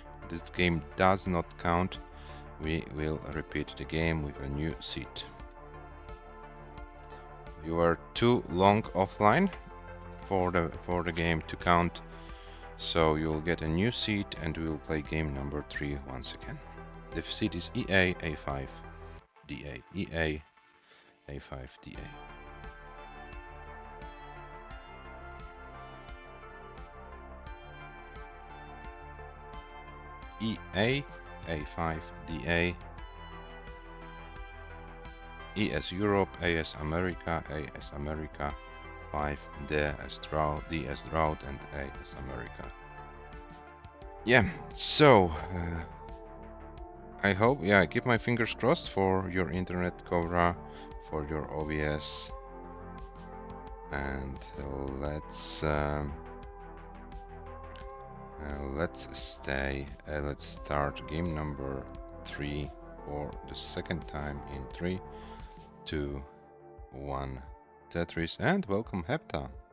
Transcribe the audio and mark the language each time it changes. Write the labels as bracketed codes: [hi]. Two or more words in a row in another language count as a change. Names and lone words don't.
[en] This game does not count. We will repeat the game with a new seat. You are too long offline. for the game to count. So you'll get a new seat and we'll play game number 3 once again. The seat is EA A5 DA. EA A5 DA. EA A5 DA. E as Europe, A as America, A as America, 5, D as drought, D as drought, and A as America. Yeah, so I hope, I keep my fingers crossed for your internet, COBRA, for your OBS, and let's start game number 3 for the second time in 3, 2, 1 Tetris, and welcome Hepta.